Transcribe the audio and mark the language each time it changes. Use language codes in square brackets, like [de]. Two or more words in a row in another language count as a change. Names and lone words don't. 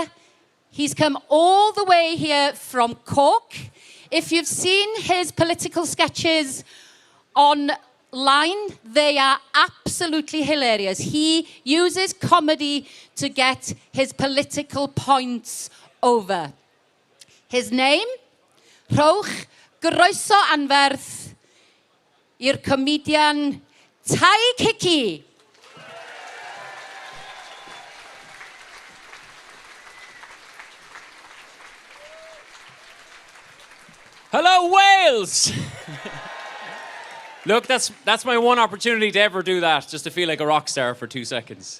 [en] He's come all the way here from Cork. If you've seen his political sketches online, they are absolutely hilarious. He uses comedy to get his political points over. His name? [cy] Rhowch groeso anferth i'r comedian Tai Kiki. [en] Hello, Wales! Look, that's my one opportunity to ever do that, just to feel like a rock star for 2 seconds.